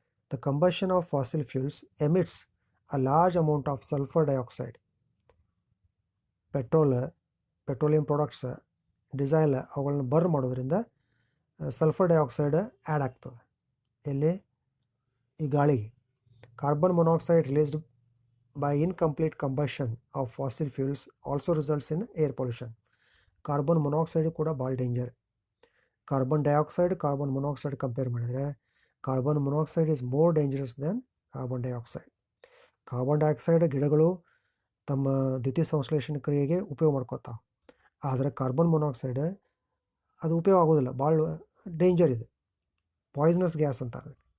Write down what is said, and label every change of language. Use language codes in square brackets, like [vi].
[en] The combustion of fossil fuels emits a large amount of sulphur dioxide. [kn] Petroleum products, diesel ಅವುಗಳನ್ನ burn ಮಾಡೋದ್ರಿಂದ sulphur dioxide add ಆಗ್ತದೆ. ಎಲ್ಲಿ? ಈ ಗಾಳಿಗೆ. [en] Carbon monoxide released by incomplete combustion of fossil fuels also results in air pollution. [kn] Carbon monoxide ಕೂಡ ಭಾಳ danger. [en] carbon dioxide, carbon monoxide [kn] compare ಮಾಡಿದರೆ [en] Carbon monoxide is more dangerous than carbon dioxide. [kn] Carbon dioxide ಗಿಡಗಳು ತಮ್ಮ ದ್ಯುತಿ ಸಂಶ್ಲೇಷಣೆ ಕ್ರಿಯೆಗೆ ಉಪಯೋಗ ಮಾಡ್ಕೋತಾವೆ. ಆದರೆ carbon monoxide ಅದು ಉಪಯೋಗ ಆಗೋದಿಲ್ಲ, ಭಾಳ ಡೇಂಜರ್ ಇದೆ, ಪಾಯ್ಸನಸ್ ಗ್ಯಾಸ್ ಅಂತಾರೆ.